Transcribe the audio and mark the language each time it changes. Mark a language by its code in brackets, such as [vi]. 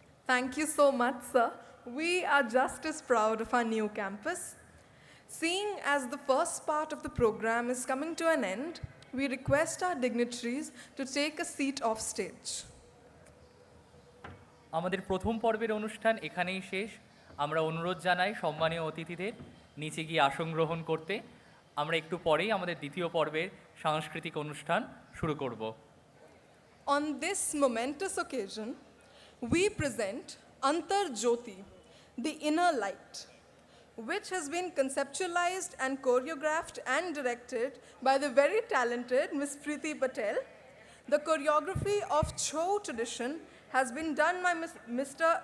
[en] Thank you so much, sir. We are just as proud of our new campus. Seeing as the first part of the program is coming to an end, we request our dignitaries to take a seat off stage. [bn] আমাদের প্রথম পর্বের অনুষ্ঠান এখানেই শেষ। আমরা অনুরোধ জানাই সম্মানীয় অতিথিদের নিচে গিয়ে আসন গ্রহণ করতে। আমরা একটু পরেই আমাদের দ্বিতীয় পর্বের সাংস্কৃতিক অনুষ্ঠান শুরু করব। [en] On this momentous occasion, we present Antar Jyoti, the inner light, which has been conceptualized and choreographed and directed by the very talented Ms. Preeti Patel. The choreography of Chho tradition has been done by Mr.